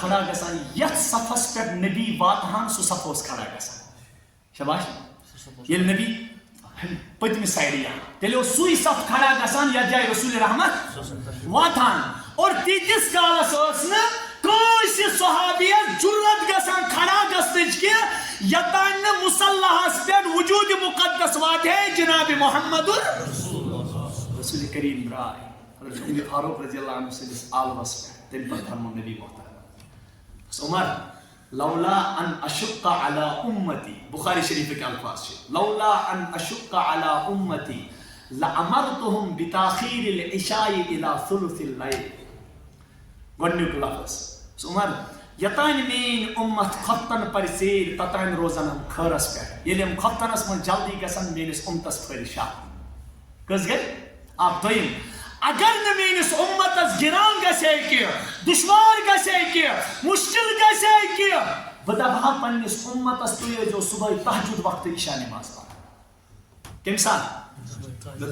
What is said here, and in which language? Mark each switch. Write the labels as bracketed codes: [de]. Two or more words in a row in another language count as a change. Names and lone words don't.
[ks] کھڑا گژھان یتھ صفس پٮ۪ٹھ نبی واتہان سُہ صف اوس کھڑا گژھان شاباش ییٚلہِ نبی پٔتمہِ سایڈٕ یِوان تیٚلہِ اوس سُے صف کھڑا گژھان یتھ جایہِ رسول رحمت واتان اور تیٖتِس کالس ٲس نہٕ کٲنٛسہِ صحابیس جُرت گژھان کھڑا گژھنٕچ کہِ یوٚتانۍ نہٕ مُصلحس پٮ۪ٹھ وجوٗدِ مُقدس واتہِ ہے جناب محمد رسول کریم درٛاے حضرت عمر فاروق [ar] رضی اللہ عنہ [ks] سٕنٛدِس عالمس پٮ۪ٹھ تمہِ پتہٕ فرمو نبی محترم عمر [ar] لولا ان اشق على امتی [ks] بخاری شریفٕکۍ الفاظ چھِ [ar] لولا ان اشق على امتی لامرتهم بتاخیر العشاء الى ثلث الليل [ks] گۄڈنیُک لفظ عمر یوٚتانۍ میٲنۍ اُمت خۄفتن پرِ ژیٖرۍ توٚتانۍ روزن یِم خٲرس پٮ۪ٹھ ییٚلہِ یِم خۄفتنس منٛز جلدی گژھن میٲنِس اُمتس پھٔلۍ شاہ کٔژ گٔے اکھ دوٚیِم اگر نہٕ میٲنِس اُمتس گِران گژھِ ہے کینٛہہ دُشوار گژھِ ہے کینٛہہ مُشکِل گژھِ ہے کینٛہہ بہٕ دپہٕ ہا پننِس اُمتس تُہۍ ٲسۍزیو صُبحٲے تہجُد وقتہٕ عشاء نماز پران کمہِ ساتہٕ مےٚ